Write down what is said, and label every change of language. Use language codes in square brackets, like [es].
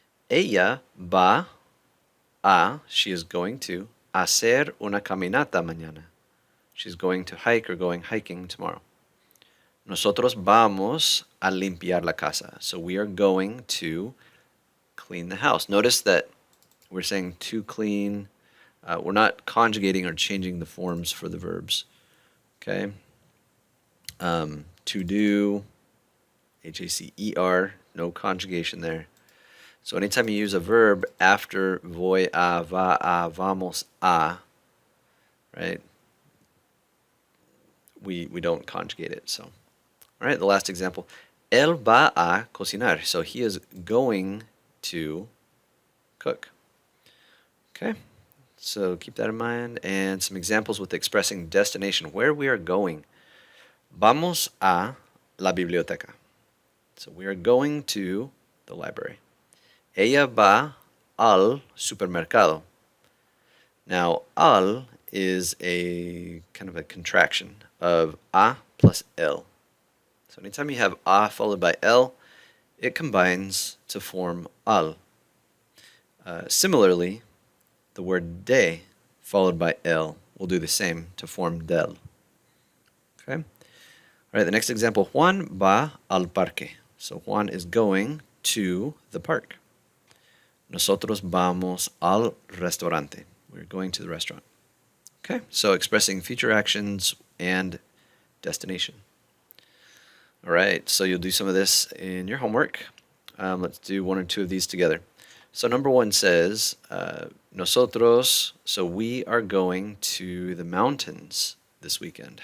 [es] Ella va a, [en] she is going to, [es] hacer una caminata mañana. [en] She's going to hike or going hiking tomorrow. [es] Nosotros vamos a limpiar la casa. [en] So we are going to clean the house. Notice that we're saying to clean. We're not conjugating or changing the forms for the verbs. Okay. To do, Hacer, no conjugation there. So anytime you use a verb after [es] voy a, va a, vamos a, [en] right? We don't conjugate it. So, all right, the last example. [es] Él va a cocinar. [en] So he is going to cook. Okay, so keep that in mind. And some examples with expressing destination, where we are going. [es] Vamos a la biblioteca. [en] So we are going to the library. [es] Ella va al supermercado. [en] Now, al is a kind of a contraction of a plus el. So anytime you have a followed by el, it combines to form al. Similarly, the word de followed by el will do the same to form del. Okay? All right, the next example, [es] Juan va al parque. [en] So Juan is going to the park. [es] Nosotros vamos al restaurante. [en] We're going to the restaurant. Okay, so expressing future actions and destination. All right, so you'll do some of this in your homework. Let's do one or two of these together. So number one says, nosotros, so we are going to the mountains this weekend.